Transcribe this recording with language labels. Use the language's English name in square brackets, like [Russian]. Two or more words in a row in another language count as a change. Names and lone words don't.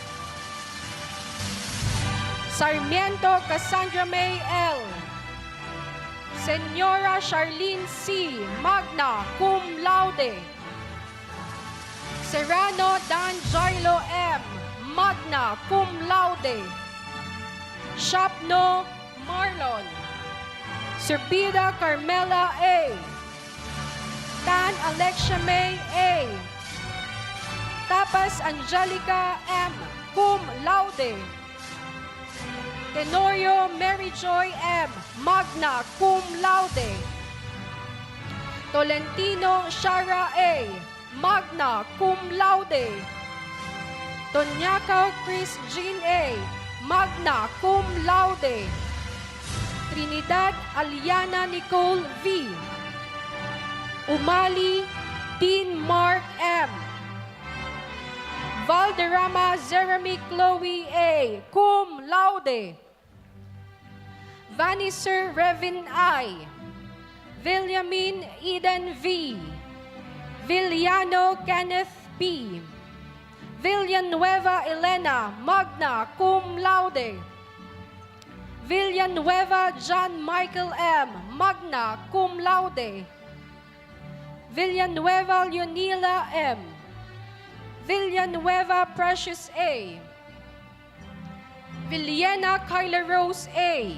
[English] Sarmiento Cassandra May L. Señora Charlene C. Magna Cum laude. Serrano Dan Jailo M. Magna Cum laude. Shapno Marlon. Serbida Carmela A. Tan Alexia May A. Tapas Angelica M. Cum laude. Tenorio Mary Joy M. Magna Cum laude. Tolentino Shara A. Magna Cum laude. Tonyakaw Chris Jean A. Magna Cum laude. Trinidad Aliana Nicole V. Umali Dean Mark M. Valderrama Jeremy Chloe A. Cum laude. Vaniser Revin I. Villamin Eden V. Villano Kenneth P. Villanueva Elena Magna Cum laude. Villanueva John Michael M. Magna Cum laude. Villanueva Leonila M. Villanueva Precious A. Villena Kyla Rose A.